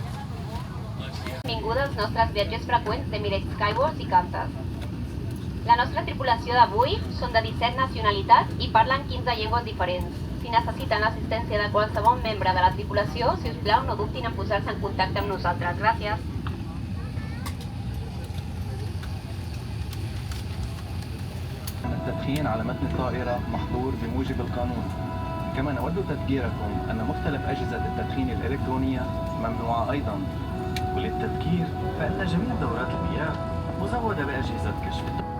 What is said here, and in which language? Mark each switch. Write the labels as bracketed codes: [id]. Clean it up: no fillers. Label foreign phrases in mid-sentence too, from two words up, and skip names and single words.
[ca] Benvinguda als nostres viatges freqüents d'Emirates Skywars i Qantas. La nostra tripulació d'avui són de 17 nacionalitats i parlen 15 llengües diferents. Si necessiten l'assistència de qualsevol membre de la tripulació, si us plau, no dubtin en posar-se en contacte amb nosaltres. Gràcies. [ar] التدخين على متن الطائرة محظور بموجب القانون. كما نود تذكيركم أن مختلف أجهزة التدخين الإلكترونية ممنوعة أيضا. وللتذكير فإن جميع دورات المياه مزودة بأجهزة كشف